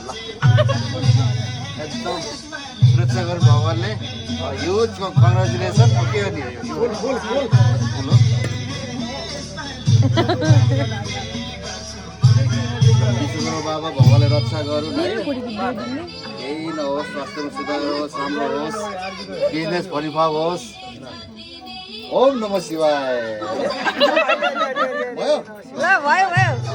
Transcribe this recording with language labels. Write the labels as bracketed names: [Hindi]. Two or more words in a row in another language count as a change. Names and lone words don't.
[Nepali] एकदम सुरक्षा गर्नु भगवान्ले [English] huge congratulations [Nepali] के हो नि विश्वकर्मा बाबा भगवान्ले रक्षा गरून् है केही नहोस् स्वास्थ्यमा सुधार होस् राम्रो होस् बिजनेस फलिफल होस् [Sanskrit] ओम नमः शिवाय [Nepali] भयो भयो भयो